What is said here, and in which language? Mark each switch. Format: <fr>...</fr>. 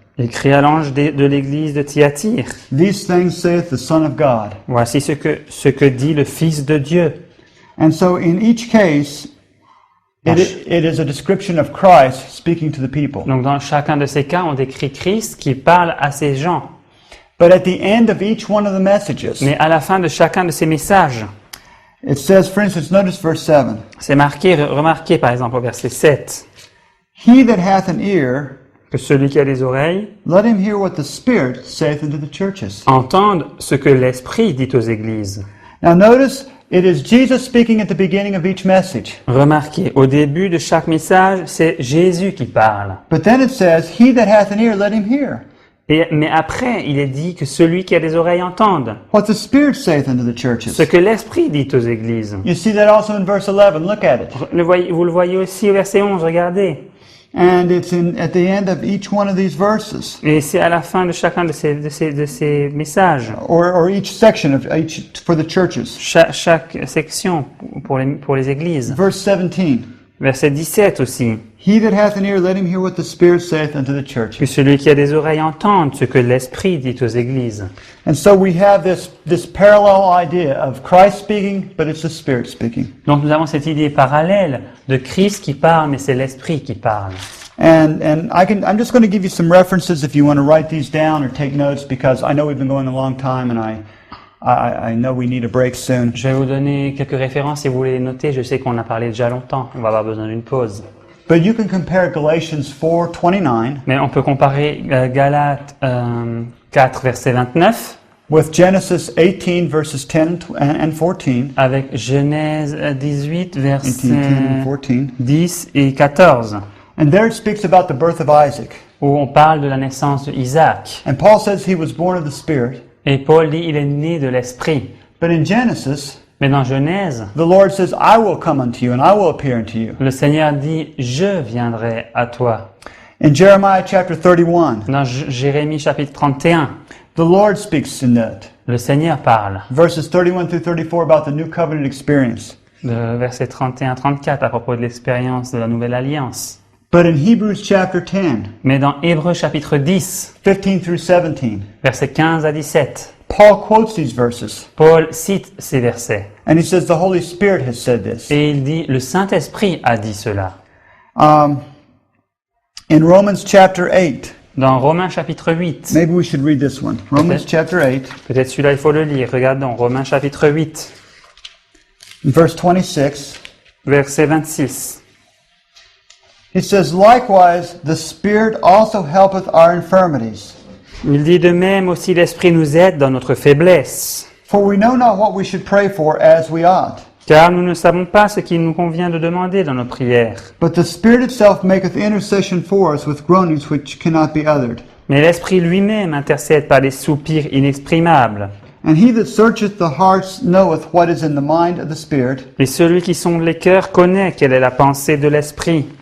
<fr>Écrit à l'ange de l'église de Thyatire.</fr> <en>these things saith the Son of God.</en> <fr>Voici ce que dit le Fils de Dieu.</fr> <en>And so in each case, it is a description of Christ speaking to the people.</en> <fr>Donc dans chacun de ces cas, on décrit Christ qui parle à ces gens.</fr> <en>But at the end of each one of the messages,</en> <fr>Mais à la fin de chacun de ces messages,</fr> <en>it says, for instance, notice verse 7,</en> <fr>c'est marqué, remarqué par exemple au verset 7,</fr> <en>he that hath an ear,</en> <fr>que celui qui a des oreilles</fr> <en>let him hear what the Spirit saith unto the churches.</en> <fr>entende ce que l'Esprit dit aux églises.</fr> <en>Now notice, it is Jesus speaking at the beginning of each message.</en> <fr>Remarquez, au début de chaque message, c'est Jésus qui parle.</fr> <en>But then it says, he that hath an ear, let him hear.</en> <fr>Mais après, il est dit que celui qui a des oreilles entende.</fr> <en>what the Spirit saith unto the churches.</en> <fr>Ce que l'Esprit dit aux églises.</fr> <en>You see that also in verse 11. Look at it.</en> <fr>Vous le voyez aussi au verset 11, regardez.</fr> <en>And it's at the end of each one of these verses,</en> <fr>Et c'est à la fin de chacun de ces messages.</fr> <en>or each section of each for the churches.</en> <fr>Chaque section pour les églises.</fr> <en>Verse 17.</en> <fr>Verset 17 aussi.</fr> <en>He that hath an ear, let him hear what the Spirit saith unto the churches.</en> <fr>Que celui qui a des oreilles entende ce que l'Esprit dit aux églises.</fr> <en>And so we have this parallel idea of Christ speaking, but it's the Spirit speaking.</en> <fr>Donc nous avons cette idée parallèle de Christ qui parle, mais c'est l'Esprit qui parle.</fr> <en>And I'm just going to give you some references if you want to write these down or take notes, because I know we've been going a long time and I know we need a break soon.</en> <fr>Je vais vous donner quelques références si vous voulez les noter. Je sais qu'on a parlé déjà longtemps. On va avoir besoin d'une pause.</fr> <en>But you can compare Galatians 4:29</en> <fr>Mais on peut comparer Galates 4, verset 29</fr> <en>with Genesis 18 verses 10 and 14.</en> <fr>avec Genèse 18, 18, 10 verset</fr> <en>and 14.</en> <fr>10 et 14,</fr> <en>And there it speaks about the birth of Isaac.</en> <fr>où on parle de la naissance d'Isaac.</fr> <en>And Paul says he was born of the Spirit.</en> <fr>Et Paul dit il est né de l'Esprit.</fr> <en>But in Genesis,</en> <fr>Mais dans Genèse,</fr> <en>the Lord says, I will come unto you and I will appear unto you.</en> <fr>le Seigneur dit je viendrai à toi.</fr> <en>In Jeremiah chapter 31,</en> <fr>Dans Jérémie chapitre 31,</fr> <en>the Lord speaks in that.</en> <fr>le Seigneur parle.</fr> <en>Verses 31 through 34 about the new covenant experience.</en> <fr>De verset 31-34 à propos de l'expérience de la nouvelle alliance.</fr> <en>But in Hebrews chapter 10,</en> <fr>Mais dans Hébreux chapitre 10,</fr> <en>15 through 17,</en> <fr>versets 15 à 17,</fr> <en>Paul quotes these verses.</en> <fr>Paul cite ces versets.</fr> <en>And he says the Holy Spirit has said this.</en> <fr>Et il dit, le Saint-Esprit a dit cela.</fr> <en>In Romans chapter 8,</en> <fr>Dans Romains chapitre 8,</fr> <en>maybe we should read this one. Romans chapter 8,</en> <fr>peut-être celui-là il faut le lire. Regardons, Romains chapitre 8,</fr> <en>verse 26.</en> <fr>verset 26.</fr> <en>He says, likewise, the Spirit also helpeth our infirmities.</en> <fr>Il dit de même aussi l'Esprit nous aide dans notre faiblesse.</fr> <en>For we know not what we should pray for as we ought.</en> <fr>Car nous ne savons pas ce qu'il nous convient de demander dans nos prières.</fr> <en>But the Spirit itself maketh intercession for us with groanings which cannot be uttered.</en> <fr>Mais l'Esprit lui-même intercède par des soupirs inexprimables.</fr> <en>And he that searcheth the hearts knoweth what is in the mind of the Spirit,</en> <fr>Et celui qui sonde les cœurs connaît quelle est la pensée de l'Esprit.</fr>